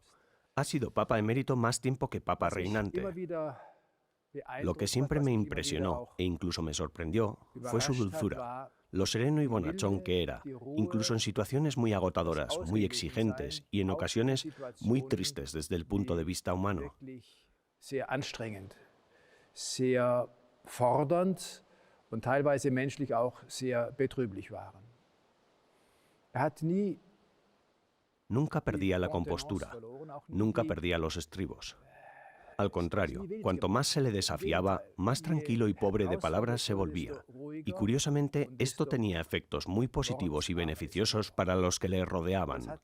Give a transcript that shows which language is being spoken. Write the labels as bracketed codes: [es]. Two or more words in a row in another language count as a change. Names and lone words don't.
[es] Ha sido Papa Emérito más tiempo que Papa reinante. Lo que siempre me impresionó e incluso me sorprendió fue su dulzura, lo sereno y bonachón que era, incluso en situaciones muy agotadoras, muy exigentes y en ocasiones muy tristes desde el punto de vista humano. [de] Sehr anstrengend, sehr fordernd und teilweise menschlich auch sehr betrüblich waren. Hat nie. [es] Nunca perdía la compostura, nunca perdía los estribos. Al contrario, cuanto más se le desafiaba, más tranquilo y pobre de palabras se volvía. Y curiosamente, esto tenía efectos muy positivos y beneficiosos para los que le rodeaban.